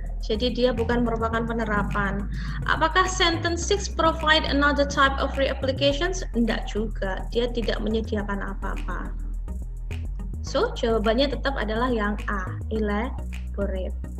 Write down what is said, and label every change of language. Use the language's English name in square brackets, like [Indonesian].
[Indonesian] Jadi dia bukan merupakan penerapan. Apakah [English] sentence 6 provide another type of reapplications? [Indonesian] Enggak juga. Dia tidak menyediakan apa-apa. So, jawabannya tetap adalah yang A, elaborate.